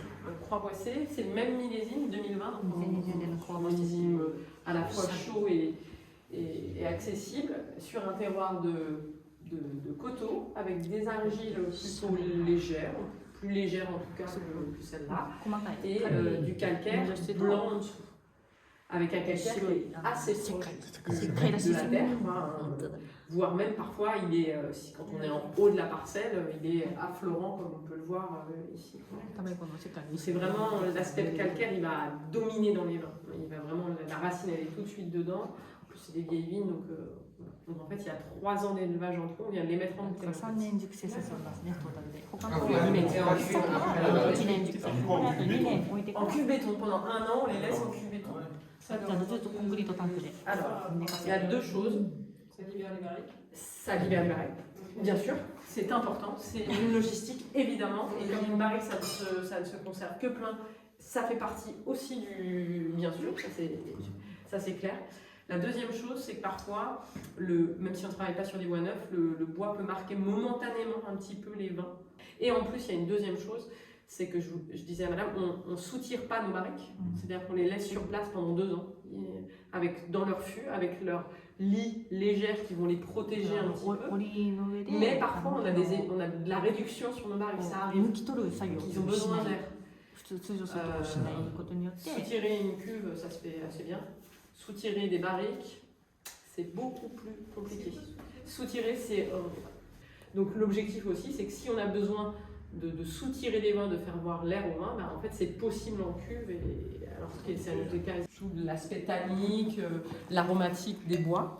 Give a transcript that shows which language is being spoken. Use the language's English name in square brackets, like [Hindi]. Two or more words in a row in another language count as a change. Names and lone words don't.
[French] Croix-Boissé, c'est le même millésime 2020, donc un millésime à la fois chaud et accessible sur un terroir de coteaux avec des argiles plutôt légères, plus légères en tout cas que celle-là, [Japanese] 細かい [French] et du calcaire blanc en dessous, avec un calcaire qui est assez proche de la terre, voire même parfois quand on est en haut de la parcelle, il est affleurant comme on peut le voir ici. [Japanese] 多分この世界に [French] C'est vraiment l'aspect calcaire, il va dominer dans les vins. Il va vraiment, la racine elle est tout de suite dedans. En plus c'est des vieilles vignes, donc en fait il y a 3 ans d'élevage en tout, on vient de les mettre en bouteille. [Japanese] 3 年熟成させますね、トータルで。他のは2年熟成。1年熟成。これあと2年置いて [French] En cuve béton, pendant 1 an, on les laisse en cuve béton. [Japanese] ずっとコンクリートタンクで [French] Alors, [Japanese] 寝か [French] il [Japanese] せ [French] y a [Japanese] る。 [French] 2 choses. Ça libère les barriques. Ça libère les barriques, bien sûr, c'est important, c'est une logistique évidemment, et comme une barrique ça ne se conserve que plein, ça fait partie aussi du... bien sûr, ça c'est clair. La deuxième chose, c'est que parfois, même si on ne travaille pas sur des bois neufs, le bois peut marquer momentanément un petit peu les vins. Et en plus, il y a une deuxième chose, c'est que je disais à madame, on ne soutire pas nos barriques, c'est-à-dire qu'on les laisse sur place pendant 2 ans, dans leur fût, avec leur lit légère qui vont les protéger un petit peu. [Japanese] 檻の上で [French] Mais parfois, on a de la réduction sur nos barriques, ça arrive. [Japanese] 抜き取る作業を [French] Ils ont besoin d'air. [Japanese] 通常そういうことをしないことによって [French] Soutirer une cuve, ça se fait assez bien. Soutirer des barriques, c'est beaucoup plus compliqué. Soutirer, c'est... Donc l'objectif aussi, c'est que si on a besoin de soutirer des vins, de faire voir l'air au vin, ben, en fait c'est possible en cuve, alors que c'est un autre cas, sous l'aspect tannique, l'aromatique des bois.